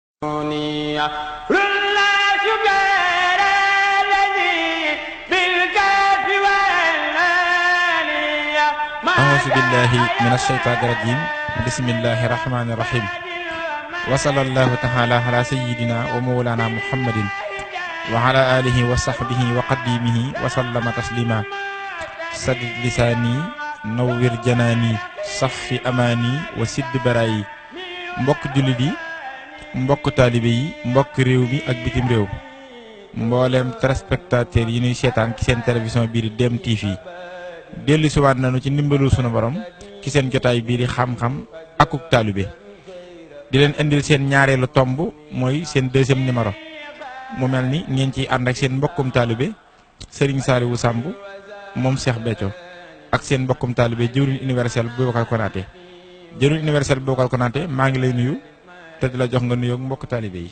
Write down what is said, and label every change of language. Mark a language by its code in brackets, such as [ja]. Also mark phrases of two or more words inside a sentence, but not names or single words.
[ar] أعوذ بالله من الشيطان الرجيم بسم الله الرحمن الرحيم وصلى الله تعالى على سيدنا ومولانا محمد وعلى آله وصحبه وقديمه وسلم تسليما سدد لساني نوّر جناني صف أماني وسد براي [wo] mbokk jullit yi mbokk taalibe yi mbokk réew mi ak bitim réew mboolem téléspectateur yi ñuy seetaan ci seen télévision bii di Deme TV dellu siwaat nañu ci ndimbalul sunu borom ci seen jotaay bii di xam-xam akuk taalibe di leen indil seen ñaareelu tomb mooy seen [fr] deuxième numéro [wo] mu mel ni ngeen ciy ànd ak seen mbokkum taalibe Serigne Saliou Samb moom Cheikh Béthio ak seen mbokkum taalibe jëwriñ universel Boubacar Konaté jëwriñ universel Boubacar Konaté maa ngi lay nuyu te di la jox nga nuyoo mbokk taalibe yi.